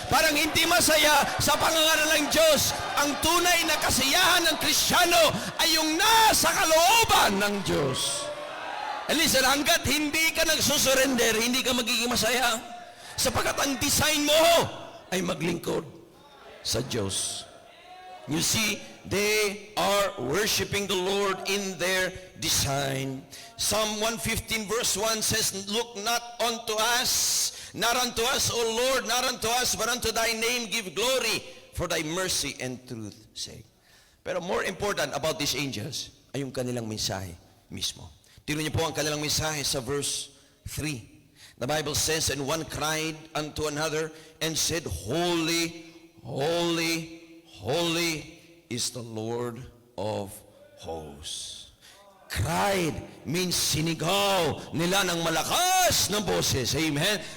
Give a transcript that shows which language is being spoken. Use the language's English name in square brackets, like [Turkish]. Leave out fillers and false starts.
[Filipino] Parang hindi masaya sa pangangaral ng Diyos. Ang tunay na kasiyahan ng Kristiyano ay yung nasa kalooban ng Diyos. [English] And listen, [Filipino] hanggat hindi ka nagsusurrender, hindi ka magiging masaya. Sapagkat ang design mo ay maglingkod sa Diyos. [English] You see, they are worshiping the Lord in their design. Psalm 115 verse 1 says, look not unto us, O Lord, not unto us, but unto thy name give glory, for thy mercy and truth sake. [Filipino] Pero [English] more important about these angels [Filipino] ay yung kanilang mensahe mismo. Tingnan niyo po ang kanilang mensahe sa verse 3. [English] The Bible says, and one cried unto another and said, Holy, holy, holy is the Lord of hosts. Cried means [Filipino] sinigaw nila ng malakas na boses. Amen?